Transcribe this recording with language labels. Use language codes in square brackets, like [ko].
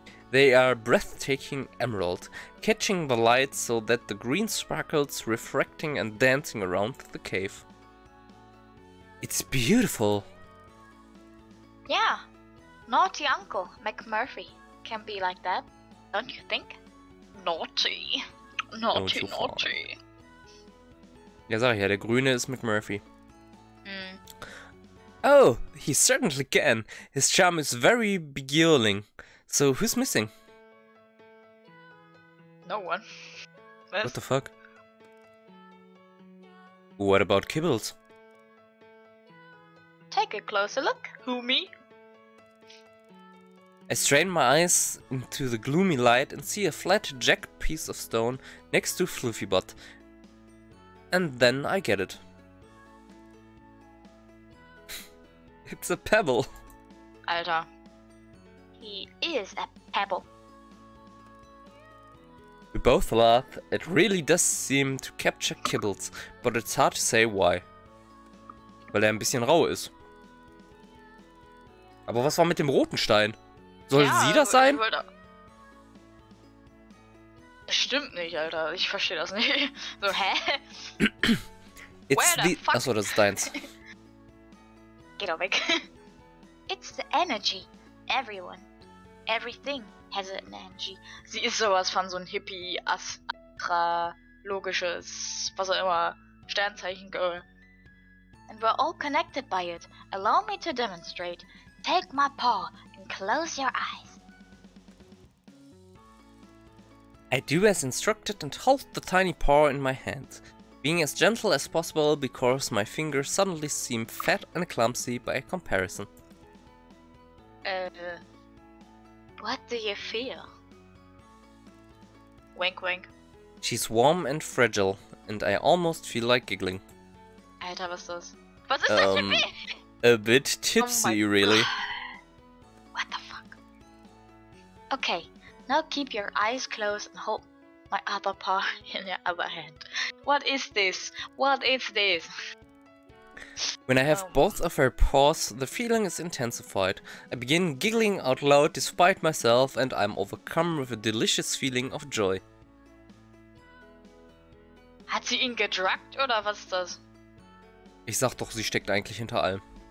[en] They are breathtaking emerald, catching the light so that the green sparkles refracting and dancing around the cave. It's beautiful. Yeah, naughty Uncle McMurphy can be like that, don't you think? Naughty. Naughty, naughty. [de] Ja, sag ich ja, der Grüne ist McMurphy. [en] Oh, he certainly can. His charm is very beguiling. So, who's missing? No one. What the fuck? What about Kibbles? Take a closer look. Who, me? I strain my eyes into the gloomy light and see a flat jagged piece of stone next to Fluffybot. And then I get it. It's a pebble. Alter. He is a pebble. We both laugh. It really does seem to capture Kibbles, but it's hard to say why. [de] Weil er ein bisschen rau ist. Aber was war mit dem roten Stein? Soll sie das sein? Das stimmt nicht, Alter. Ich verstehe das nicht. So, hä? [en] It's the... [de] Achso, das ist deins. Geh doch weg. [en] It's the energy. Everyone. Everything has an energy. [de] Sie ist sowas von so ein Hippie, astrologisches, was auch immer, Sternzeichen-Girl. [en] And we're all connected by it. Allow me to demonstrate. Take my paw and close your eyes. I do as instructed and hold the tiny paw in my hand, being as gentle as possible because my fingers suddenly seem fat and clumsy by comparison. What do you feel? Wink wink. She's warm and fragile, and I almost feel like giggling. [de] Alter, was ist das? Was ist das für ein Bild? [en] A bit tipsy, really. What the fuck? Okay, now keep your eyes closed and hold my other paw in your other hand. What is this? What is this? When I have both of her paws, the feeling is intensified. I begin giggling out loud despite myself, and I'm overcome with a delicious feeling of joy. [de] Hat sie ihn gedruckt oder was ist das? Ich sag doch, sie steckt eigentlich hinter allem.